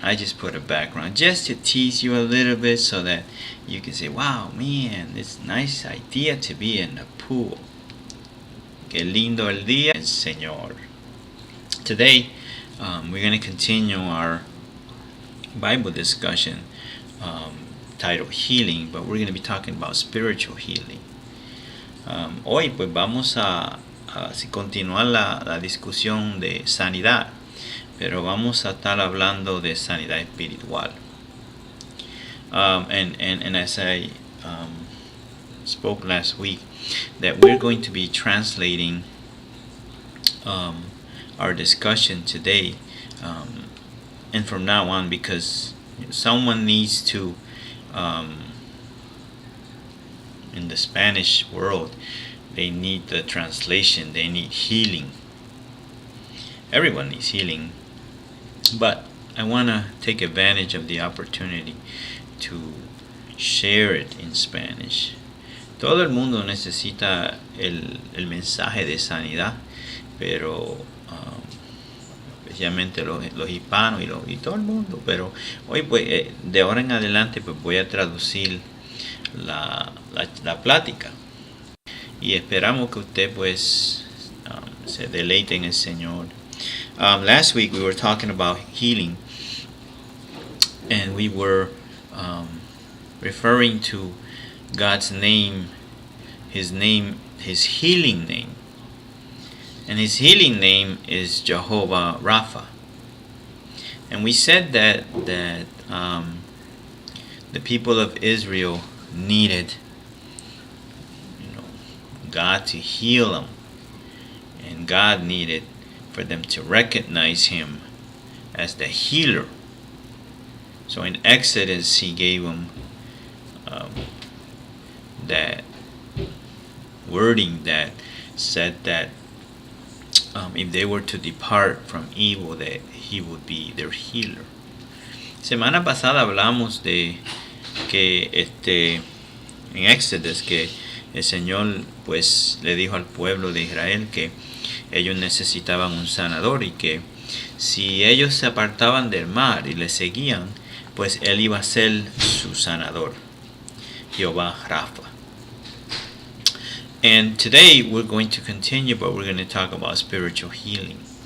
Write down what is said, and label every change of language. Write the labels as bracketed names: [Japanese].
[English] I just put a background just to tease you a little bit so that you can say, wow, man, it's a nice idea to be in the pool. [Spanish] Qué lindo el día, Señor. [English] Today, we're going to continue our Bible discussion titled Healing, but we're going to be talking about spiritual healing. [Spanish] Hoy pues vamos a continuar la discusión de sanidad, pero vamos a estar hablando de sanidad espiritual. [English] And as I spoke last week, that we're going to be translating our discussion today, and from now on, because someone needs to, in the Spanish world, they need the translation, they need healing. Everyone needs healing, but I want to take advantage of the opportunity to share it in Spanish. [Spanish] Todo el mundo necesita el mensaje de sanidad, pero especialmente los hispanos y todo el mundo. Pero hoy pues de ahora en adelante pues voy a traducir la plática y esperamos que usted pues se deleite en el Señor. [English] Last week we were talking about healing, and we were referring to God's name, His healing name. And His healing name is Jehovah Rapha. And we said that the people of Israel needed, God to heal them, and God needed for them to recognize Him as the healer. So in Exodus, He gave them that wording that said that if they were to depart from evil, that He would be their healer. [Spanish] Semana pasada hablamos de que en Éxodo que el Señor pues le dijo al pueblo de Israel que ellos necesitaban un sanador y que si ellos se apartaban del mar y le seguían, pues Él iba a ser su sanador, Jehová Rapha. [English] And today we're going to continue, but we're going to talk about spiritual healing.